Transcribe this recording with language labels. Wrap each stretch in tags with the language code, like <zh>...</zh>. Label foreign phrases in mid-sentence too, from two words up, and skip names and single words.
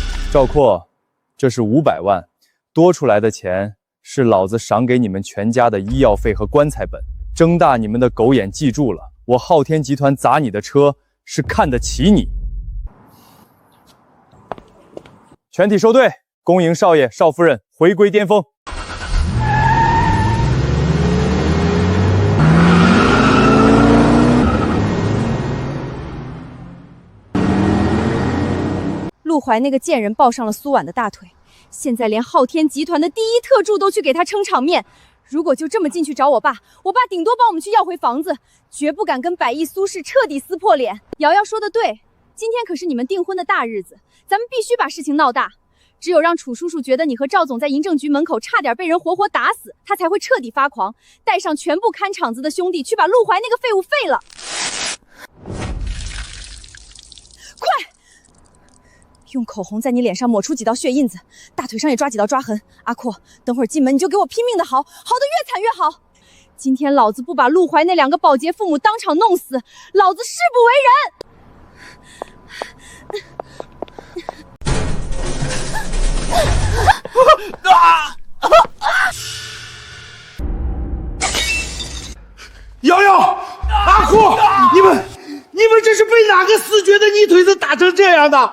<zh>趙括，這是500萬，多出來的錢是老子賞給你們全家的醫藥費和棺材本。睜大你們的狗眼，記住了，我昊天集团砸你的車是看得起你。全體收队，恭迎少爺、少夫人回歸巔峰。陆怀那个贱人抱上了蘇婉的大腿，現在連昊天集團的第一特助都去給他撐場面。如果就這麼進去找我爸頂多幫我們去要回房子，絕不敢跟百億蘇氏徹底撕破臉。瑤瑤說的對，今天可是你們訂婚的大日子，咱們必須把事情鬧大。只有讓楚叔叔覺得你和趙總在銀政局門口差點被人活活打死，他才會徹底發狂，帶上全部看場子的兄弟去把陸懷那個廢物廢了。快！用口紅在你臉上抹出幾道血印子，大腿上也抓幾道抓痕。阿闊，等會兒進門你就給我拼命的嚎，嚎得越慘越好。今天老子不把陸懷那2個保潔父母當場弄死，老子誓不為人。瑶瑶，阿闊，你們這是被哪個死絕的泥腿子打成這樣的？</zh>